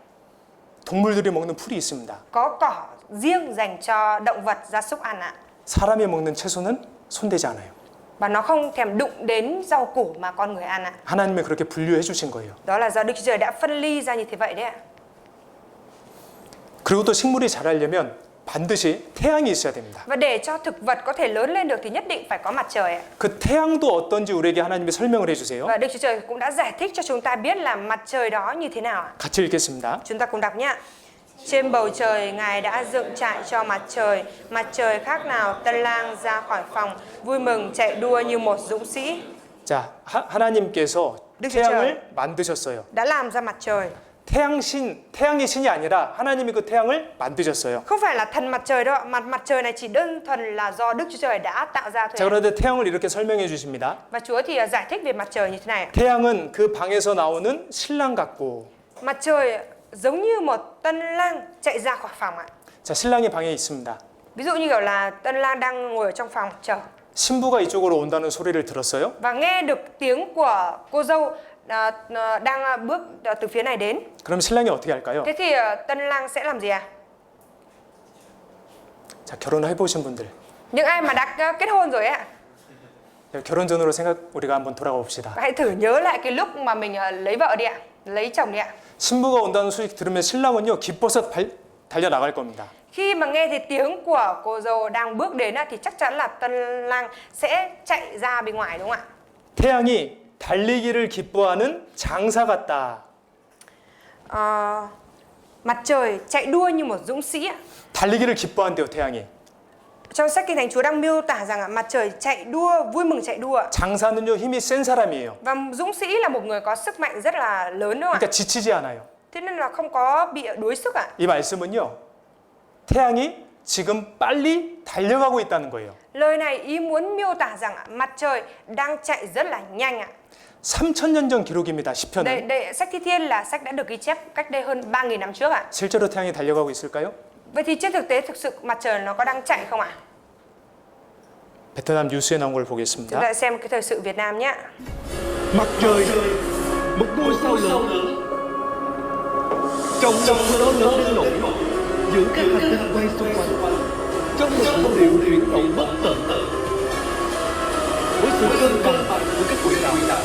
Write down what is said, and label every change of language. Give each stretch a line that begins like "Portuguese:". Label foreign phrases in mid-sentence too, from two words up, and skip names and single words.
Korean: 동물들이 먹는 풀이 있습니다.
Vietnamese: Có cỏ riêng dành cho động vật gia súc ăn ạ.
Korean: 사람이 먹는 채소는 손대지 않아요.
Vietnamese: Và nó không thèm đụng đến rau củ mà con người ăn ạ.
Korean: 하나님이 그렇게 분류해 주신 거예요.
Vietnamese: Đó là do Đức Chúa Trời đã phân ly ra như thế vậy đấy ạ.
Korean: 그리고 또 식물이 자라려면 반드시 태양이 있어야 됩니다.
Vietnamese: Và để cho thực vật có thể lớn lên được thì nhất định phải có mặt trời ạ.
Korean: 그 태양도 어떤지 우리에게 하나님이 설명을 해주세요.
Vietnamese: Và Đức Chúa Trời cũng đã giải thích cho chúng ta biết là mặt trời đó như thế nào ạ.
Korean: 같이 읽겠습니다.
Vietnamese: Chúng ta cùng đọc nhé. Trên bầu trời Ngài đã dựng trại cho mặt trời khác nào tân lang ra khỏi phòng, vui mừng chạy đua như một dũng sĩ.
Korean: 자, 하나님께서
Vietnamese: đức
Korean: 태양을 만드셨어요.
Vietnamese: Đã làm ra mặt trời.
Korean: 태양의 신이 아니라 하나님이 그 태양을 만드셨어요.
Vietnamese: Không phải là thần mặt trời đâu ạ, mặt trời này chỉ đơn thuần là do Đức Chúa Trời đã tạo ra
Korean: 자,
Vietnamese: thôi.
Korean: 그런데 태양을 이렇게 설명해 주십니다.
Vietnamese: Và Chúa thì giải thích về mặt trời như thế này ạ.
Korean: 태양은 그 방에서 나오는 신랑 같고,
Vietnamese: Mặt trời giống như một tân lang chạy ra khỏi phòng ạ.
Korean: 자, 신랑이 방에 있습니다.
Vietnamese: Ví dụ như kiểu là tân lang đang ngồi ở trong phòng chờ
Korean: 신부가 이쪽으로 온다는 소리를 들었어요.
Vietnamese: và nghe được tiếng của cô dâu đang bước từ phía này đến.
Korean: 그럼 신랑이 어떻게 할까요?
Vietnamese: Thế thì tân lang sẽ làm gì ạ?
Korean: 자, 결혼해 보신 분들,
Vietnamese: Những ai mà đã kết hôn rồi ạ,
Korean: 결혼 전으로 우리가 한번 돌아가 봅시다.
Vietnamese: hãy thử nhớ lại cái lúc mà mình lấy vợ đi ạ, lấy chồng đi ạ.
Korean: 신부가 온다는 소식 들으면 신랑은요 기뻐서 달려 나갈 겁니다.
Vietnamese: Khi mà nghe thấy tiếng của cô dâu đang bước đến thì chắc chắn là tân lang sẽ chạy ra bên ngoài đúng không ạ?
Korean: 태양이 달리기를 기뻐하는 장사 같다.
Vietnamese: Mặt trời chạy đua như một dũng sĩ ạ.
Korean: 달리기를 기뻐한대요, 태양이.
Vietnamese: Trong sách Kinh Thánh, Chúa đang miêu tả rằng mặt trời chạy đua, vui mừng chạy đua.
Korean: 장사는요 힘이 센 사람이에요.
Vietnamese: Và dũng sĩ là một người có sức mạnh rất là lớn đúng không ạ?
Korean: 그러니까 지치지 않아요.
Vietnamese: Thế nên là không có bị đuối sức ạ.
Korean: 이 말씀은요 태양이 지금 빨리 달려가고 있다는 거예요.
Vietnamese: Lời này ý muốn miêu tả rằng mặt trời đang chạy rất là nhanh ạ.
Korean: 3000년 전 기록입니다. 시편은.
Vietnamese: Đây, sách Thi Thiên là sách đã được ghi chép cách đây hơn 3.000 năm trước ạ.
Korean: 실제로 태양이 달려가고 있을까요?
Vietnamese: Vậy thì trên thực tế thực sự mặt trời nó có đang chạy không ạ?
Korean: 베트남 뉴스에 나온 걸
Vietnamese: Chúng
Korean: 보겠습니다.
Vietnamese: ta xem cái thời sự Việt Nam nhé. Mặt trời, một ngôi sao lớn, trong lòng nó lớn lên nổi, giữa các hành tinh quay xung quanh, trong một vũ điệu chuyển động bất tận, với sự cân bằng của các quỹ đạo.